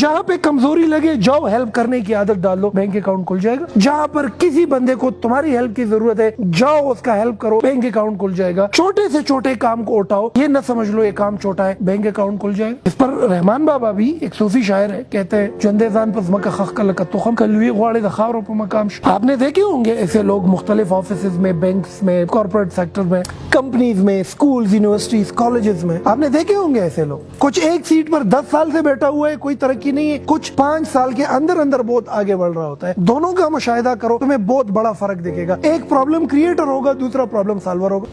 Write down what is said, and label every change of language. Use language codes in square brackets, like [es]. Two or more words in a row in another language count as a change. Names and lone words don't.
[ur] جہاں پہ کمزوری لگے جاؤ ہیلپ کرنے کی عادت ڈال دو, [en] bank account [ur] کھل جائے گا. جہاں پر کسی بندے کو تمہاری ہیلپ کی ضرورت ہے جاؤ اس کا ہیلپ کرو, [en] bank account [ur] کھل جائے گا. چھوٹے سے چھوٹے کام کو اٹھاؤ, یہ نہ سمجھ لو یہ کام چھوٹا ہے, [en] bank account [ur] کھل جائے گا. اس پر رحمان بابا بھی ایک صوفی شاعر ہے, کہتے ہیں [ps] جندزان پس مکہ خخ کلک تخم کلوی غواڑے دخاورو پا مقام. [ur] آپ نے دیکھے ہوں گے ایسے لوگ مختلف آفیسز میں, بینکس میں, [en] corporate sector [ur] میں, کمپنیز میں, اسکولز, یونیورسٹیز, کالجز میں آپ نے دیکھے ہوں گے ایسے لوگ. کچھ ایک سیٹ پر 10 سال سے بیٹھا ہوا ہے, کوئی ترقی نہیں ہے, کچھ 5 سال کے اندر بہت آگے بڑھ رہا ہوتا ہے. دونوں کا مشاہدہ کرو, تمہیں بہت بڑا فرق دکھے گا. ایک [en] problem creator [ur] ہوگا, دوسرا [en] problem solver [ur] ہوگا.